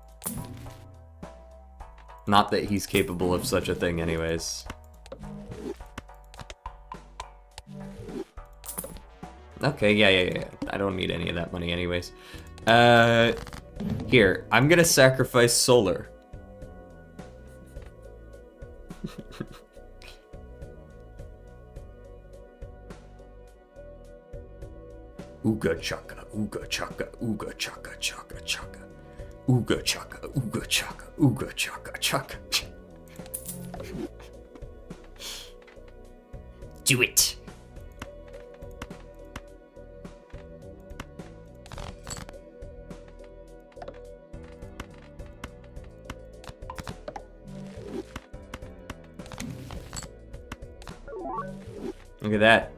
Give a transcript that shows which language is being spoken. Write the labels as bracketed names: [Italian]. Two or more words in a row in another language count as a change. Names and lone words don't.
[English] Not that he's capable of such a thing anyways. Okay, yeah. I don't need any of that money anyways. Here, I'm gonna sacrifice Solar. Ooga chaka, ooga chaka, ooga chaka, chaka chaka. Ooga chaka, ooga chaka, ooga chaka, chaka. Do it. Look at that.